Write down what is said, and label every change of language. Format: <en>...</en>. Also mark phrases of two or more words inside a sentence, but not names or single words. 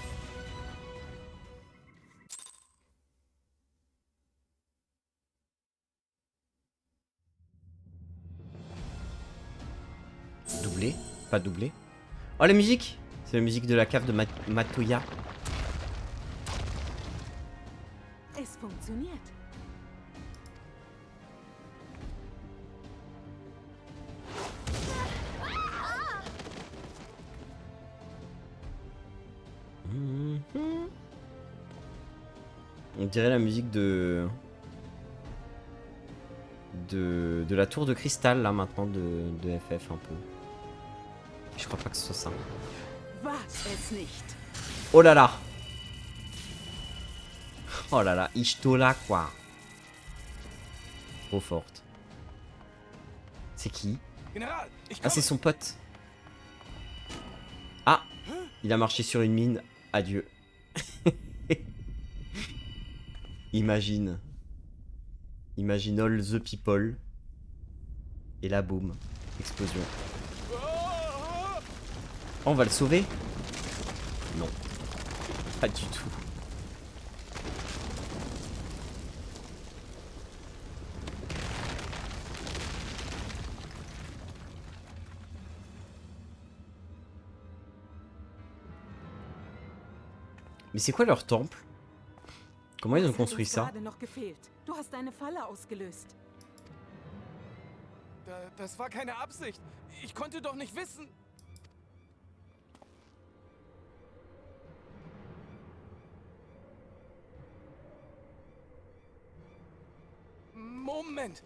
<fr>Doublé? Pas doublé. Oh la musique! C'est la musique de la cave de Matoya.</fr> <de>Es funktioniert.</de> <fr>On dirait la musique de la tour de cristal là maintenant de FF un peu. Je crois pas que ce soit ça.</fr> <de>Wag es nicht.</de> <fr>Oh là là. Oh là là, Ishtola quoi. Trop forte. C'est qui?</fr> <de>General, ich</de> <fr>Ah, c'est</fr> <de>komme.</de> <fr>son pote. Ah, il a marché sur une mine. Adieu. Imagine.</fr> <en>Imagine all the people.</en> <fr>Et là, boum. Explosion. Oh, on va le sauver? Non. Pas du tout. Mais c'est quoi leur temple? Comment ils ont</fr> <de>Was hat</de> <fr>construit</fr> <de>uns</de> <fr>ça?</fr> <de>gerade noch gefehlt? Du hast eine Falle ausgelöst. Das war keine Absicht. Ich konnte doch nicht wissen. Moment.</de>